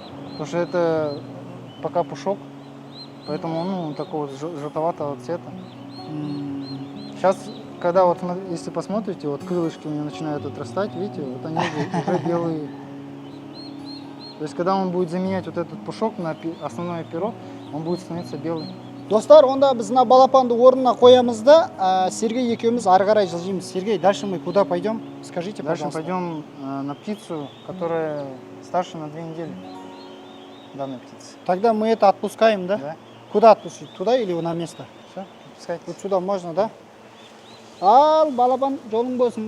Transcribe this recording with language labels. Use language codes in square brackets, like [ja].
[ru] Потому что это пока пушок, поэтому ну, такого желтоватого цвета. Сейчас, когда вот, если посмотрите, вот крылышки у него начинают отрастать, видите, вот они уже белые. То есть, когда он будет заменять вот этот пушок на основное перо, он будет становиться белый. [kk] Достар, онда біз мына балапанды орнына қоямыз да, Сергей екеуміз ары қарай жылжимыз. [ru] Сергей, дальше мы куда пойдем? Скажите, Дальше пожалуйста. пойдем на птицу, которая старше на 2 недели. Данной птицы. Тогда мы это отпускаем, да? Да? Куда отпустить? Туда или на место? Все, отпускайте. Вот сюда можно, да? [kk] Ал, балапан, жолың болсын.